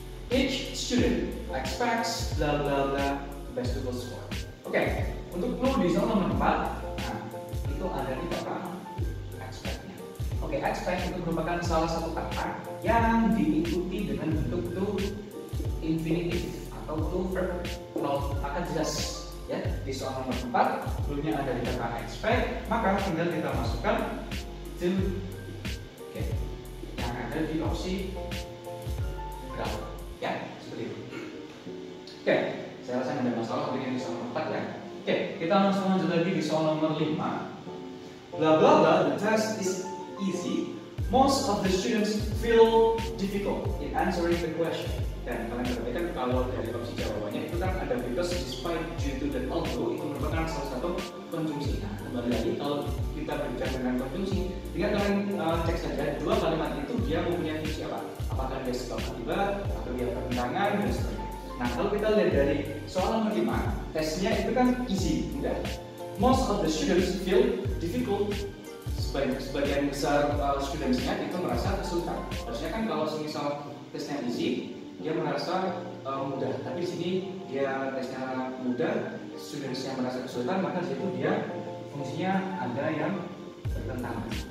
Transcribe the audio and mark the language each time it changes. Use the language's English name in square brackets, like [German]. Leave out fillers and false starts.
[English] Each student expects bla bla bla basketball score. [Indonesian] Oke, untuk clue di soal nomor 4, nah itu ada di kata expect-nya. Oke, expect itu merupakan salah satu kata yang diikuti dengan bentuk to infinitive atau to verb. Kalau akan jelas ya di soal nomor 4, clue-nya ada di kata expect, maka tinggal kita masukkan to. Oke, yang ada di opsi berapa ya, seperti itu. Oke, saya rasa tidak ada masalah dengan di soal nomor 4 ya. Oke, kita langsung lanjut lagi di soal nomor 5. [English] Blah blah blah, the test is easy. Most of the students feel difficult in answering the question. [Indonesian] Dan kalian perhatikan kalau dari opsi jawabannya itu kan ada because, despite, due to, dan although itu merupakan salah satu konjungsi. Nah, kembali lagi kalau kita berbicara dengan konjungsi, tinggal kalian cek saja dua kalimat itu dia mempunyai fungsi apa? Apakah dia sebab akibat atau dia pertentangan dan sebagainya. Nah, kalau kita lihat dari soal nomor 5, tesnya itu kan easy, mudah. [English] Most of the students feel difficult. [Indonesian] Sebagian besar studentsnya itu merasa kesulitan. Harusnya kan kalau misal tesnya easy, dia merasa mudah. Tapi di sini dia tesnya mudah, studentsnya merasa kesulitan, maka di situ dia fungsinya ada yang bertentangan.